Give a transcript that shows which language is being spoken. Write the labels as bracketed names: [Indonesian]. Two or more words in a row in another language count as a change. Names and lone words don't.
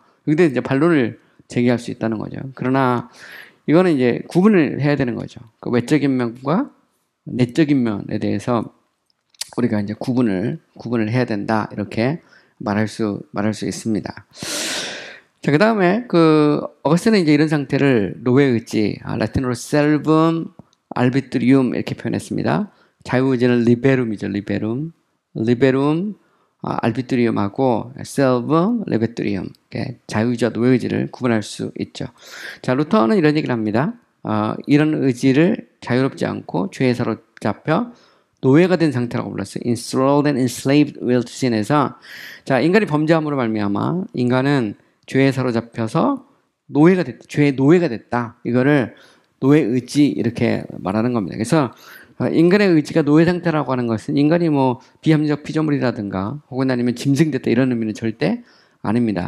[Korean] 근데 이제 반론을 제기할 수 있다는 거죠. 그러나 이거는 이제 구분을 해야 되는 거죠. 그 외적인 면과 내적인 면에 대해서 우리가 이제 구분을 해야 된다. 이렇게 말할 수 있습니다. 자, 그 다음에 어거스틴은 이제 이런 상태를 노예 의지, 라틴어로 [Latin] servum arbitrium [Korean] 이렇게 표현했습니다. 자유의지는 liberum이죠, liberum. [Latin] liberum, arbitrium하고 servum, libertrium. [Korean] 자유의지와 노예의지를 구분할 수 있죠. 자, 루터는 이런 얘기를 합니다. 이런 의지를 자유롭지 않고 죄에 사로잡혀 노예가 된 상태라고 불렀어요. [English] Enthralled and enslaved will to sin [Korean] 에서, 자, 인간이 범죄함으로 말미암아 인간은 죄에 사로잡혀서 노예가 됐다. 죄의 노예가 됐다. 이거를 노예 의지 이렇게 말하는 겁니다. 그래서 인간의 의지가 노예 상태라고 하는 것은 인간이 뭐 비합리적 피조물이라든가 혹은 아니면 짐승됐다 이런 의미는 절대 아닙니다.